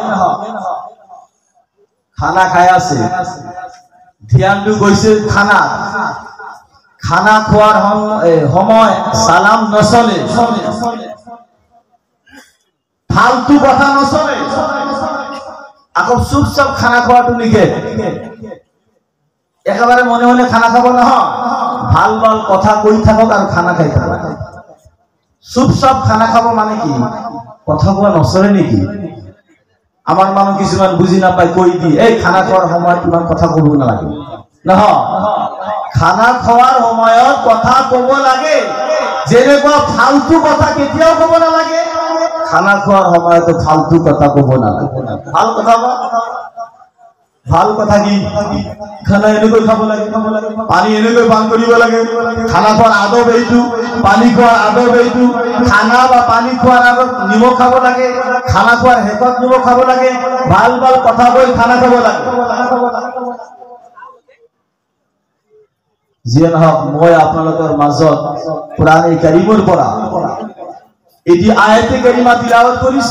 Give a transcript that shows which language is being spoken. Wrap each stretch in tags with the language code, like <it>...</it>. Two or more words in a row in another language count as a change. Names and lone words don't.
<as>খানা খাই আছে ধ্যানটো গৈছে খানা খোৱাৰ সময় সালাম নচলে ফালতু কথা নচলে আকৌ চুপচাপ খানা খোৱাটো নিকে একেবারে মনে মনে খানা খাব নহয় ভাল ভাল কথা কৈ থাকক আৰু খানা খাই থাকক চুপচাপ খানা খাব মানে কি কথা কোৱা নচলে নেকি আমার মানুষ কিছুমান বুঝি নাপায় কৈ দি এই খানা খোৱাৰ সময়ত ইমান কথা কব নালাগে নহয় খানা খোৱাৰ সময়ত কথা কব লাগে যেনেকুৱা ফালতু কথা কেতিয়াও কব নালাগে খানা খোৱাৰ সময়ত ফালতু কথা কব নালাগে ভাল কথা কি খানা এনেকৈ খাব লাগে পানী এনেকৈ পান কৰিব লাগে খানা খোৱাৰ আদব এইটো পানী খোৱাৰ আদব এইটো খানা বা পানী খোৱাৰ আগত নিমখ খাব লাগে খানা খোৱাৰ শেষত নিমখ খাব লাগে ভাল ভাল কথা কৈ খানা খাব লাগে যিয়ে নহওক মই আপোনালোকৰ মাজত কোৰাণ কাৰীমৰ পৰা এটি আয়াতে কাৰিমা তিলাওয়াত কৰিছো।</as>